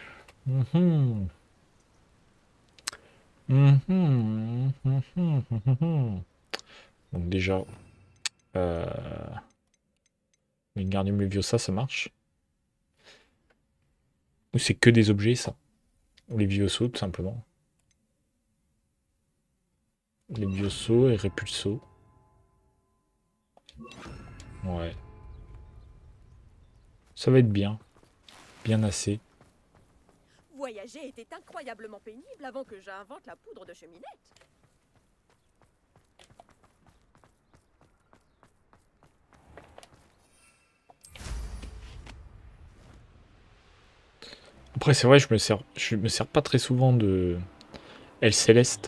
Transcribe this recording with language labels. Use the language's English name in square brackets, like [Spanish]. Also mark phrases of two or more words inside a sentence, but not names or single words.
[French] Mhm. Mhm, mhm, mhm, mhm. Donc déjà, euh, Wingardium Leviosa, ça marche. Ou c'est que des objets, ça. Ou Levioso, tout simplement. Levioso et Repulso. Ouais. Ça va être bien. Bien assez. Voyager était incroyablement pénible avant que j'invente la poudre de cheminette. Après, c'est vrai, je me sers pas très souvent de El Céleste.